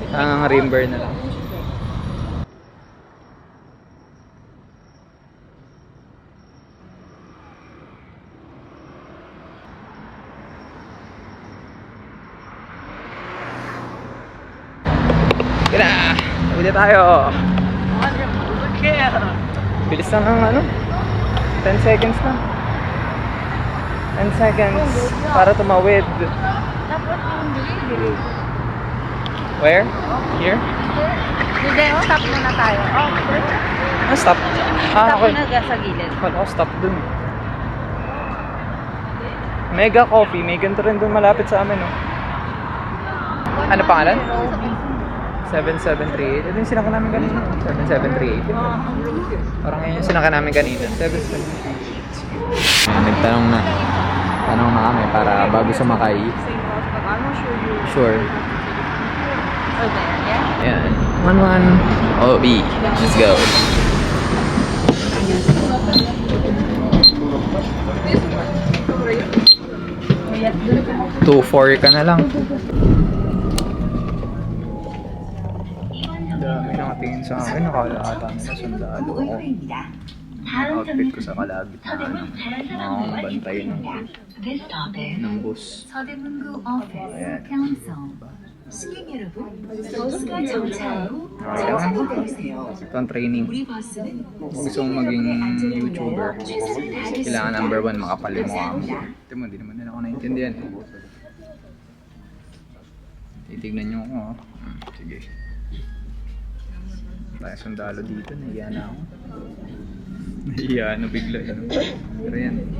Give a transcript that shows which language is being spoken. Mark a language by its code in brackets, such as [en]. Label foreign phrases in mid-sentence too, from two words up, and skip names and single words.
[tl] Ang river na lang. Kaya na! Tayo! Bilis lang ng ano? 10 seconds na. 10 seconds para tumawid. Dapat yung delivery. [en] Where? Here? [tl] Hindi, stop muna tayo. Ah, stop. Ah, [en] Stop okay. [tl] muna sa gilid. Wala ko stop dun. Mega Coffee. May ganito rin dun malapit sa amin, no? Ano pangalan? 7738. Ito yung sinaka namin kanina. 7738. Parang yun yung sinaka namin kanina. 7738. Nagtanong na. Tanong na kami para bago sumakay. [en] Sure. Okay, yeah? [tl] Ayan. 11 OB. [en] Let's go. [tl] Two, 4 ka na lang. Dami nakatingin sa akin. Nakala ata nila sundalo ako. Outfit ko sa kalagitnaan. Mga bantay ng bus. [ko] 서대문구 오피스 [tl] Ayan. [ko] 경성 승객 여러분, 버스가 정차한 후 정상에 내리세요. [tl] Ito ang training. [ko] 우리 버스는 [tl] Kung gusto mong maging YouTuber, [ko] 최선을 다하겠습니다. [tl] kailangan number 1 makapal yung mukha mo. Ito mo, hindi naman nila ako naintindihan. Titignan nyo ako. Sige. Tayo sundalo dito, nahiya na ako. Nahiya na bigla yun. Pero yan.